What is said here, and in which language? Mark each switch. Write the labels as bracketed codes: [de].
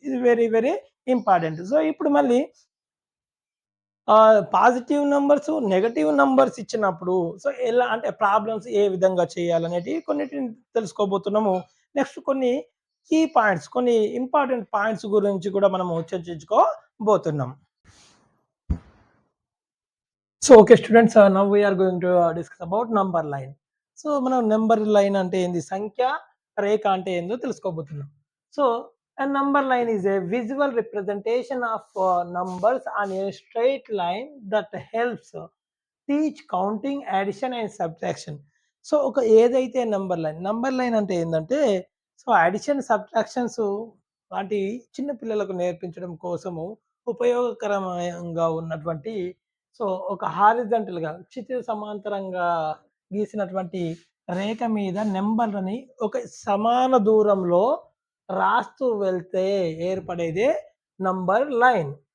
[te] ఇది very, very important. So, ఇప్పుడు మళ్ళీ పాజిటివ్ నంబర్స్, నెగెటివ్ నంబర్స్ ఇచ్చినప్పుడు ఎలా అంటే ప్రాబ్లమ్స్ ఏ విధంగా చేయాలనేటివి కొన్నిటిని తెలుసుకోబోతున్నాము. నెక్స్ట్ కొన్ని కీ పాయింట్స్, కొన్ని ఇంపార్టెంట్ పాయింట్స్ గురించి కూడా మనము చర్చించుకోబోతున్నాం. [en] So, okay students, now we are going to discuss about number line. [te] So, మనం నంబర్ లైన్ అంటే ఏంది? సంఖ్య రేఖ అంటే ఏందో తెలుసుకోబోతున్నాం. [en] So, a number line is a visual representation of numbers on a straight line that helps teach counting, addition and subtraction. [te] So, ఒక ఏదైతే number line అంటే ఏందంటే, అడిషన్, సబ్ట్రాక్షన్స్ లాంటి చిన్న పిల్లలకు నేర్పించడం కోసము ఉపయోగకరంగా ఉన్నటువంటి ఒక హారిజాంటల్‌గా క్షితిజ సమాంతరంగా గీసినటువంటి రేఖ మీద నంబర్‌లని ఒక సమాన దూరంలో రాస్తూ వెళ్తే ఏర్పడేదే నంబర్ లైన్.